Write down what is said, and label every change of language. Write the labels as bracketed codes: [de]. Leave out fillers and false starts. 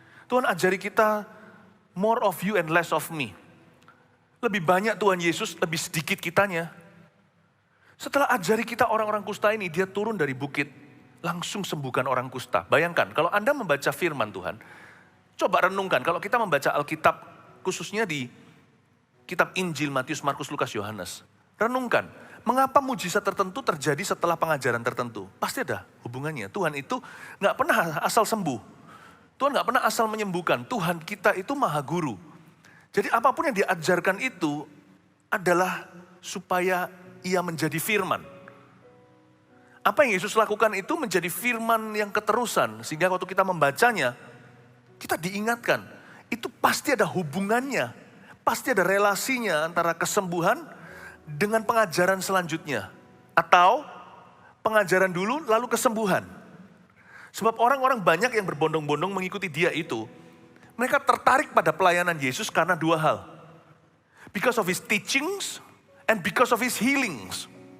[id] Tuhan ajari kita [en] more of you and less of me. [id] Lebih banyak Tuhan Yesus, lebih sedikit kitanya. Setelah ajari kita orang-orang kusta ini, dia turun dari bukit, langsung sembuhkan orang kusta. Bayangkan, kalau Anda membaca firman Tuhan, coba renungkan, kalau kita membaca Alkitab, khususnya di kitab Injil, Matius, Markus, Lukas, Yohanes. Renungkan, mengapa mujizat tertentu terjadi setelah pengajaran tertentu? Pasti ada hubungannya. Tuhan itu gak pernah asal sembuh. Tuhan gak pernah asal menyembuhkan. Tuhan kita itu maha guru. Jadi apapun yang diajarkan itu adalah supaya ia menjadi firman. Apa yang Yesus lakukan itu menjadi firman yang keterusan. Sehingga waktu kita membacanya, kita diingatkan. Itu pasti ada hubungannya. Pasti ada relasinya antara kesembuhan dengan pengajaran selanjutnya. Atau pengajaran dulu lalu kesembuhan. Sebab orang-orang banyak yang berbondong-bondong mengikuti dia itu. Mereka tertarik pada pelayanan Yesus karena dua hal. [en] Because of his teachings and because of his healings.